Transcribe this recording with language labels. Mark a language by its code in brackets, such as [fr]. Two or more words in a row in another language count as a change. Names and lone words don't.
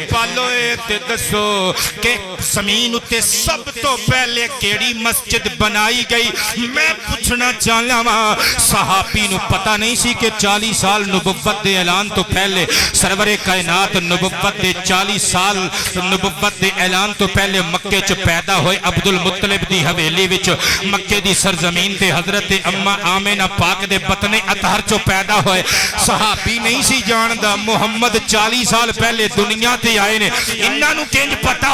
[pa] پالو تے دسو کہ زمین اتے سب تو پہلے کیڑی مسجد بنائی گئی میں پوچھنا چاہنا ماں صحابی نو پتہ نہیں سی کہ 40 سال نبوت دے اعلان تو پہلے سرور کائنات کائنات نبوت دے 40 سال نبوت دے اعلان تو پہلے مکے چ پیدا ہوئے عبد المطلب دی حویلی وچ مکے دی سرزمین تے حضرت اما آمینہ پاک دے بطن اطہر چ پیدا ہوئے صحابی نہیں سی جاندا محمد 40 سال پہلے دنیا تے آئے نے انہاں نوں کنج پتہ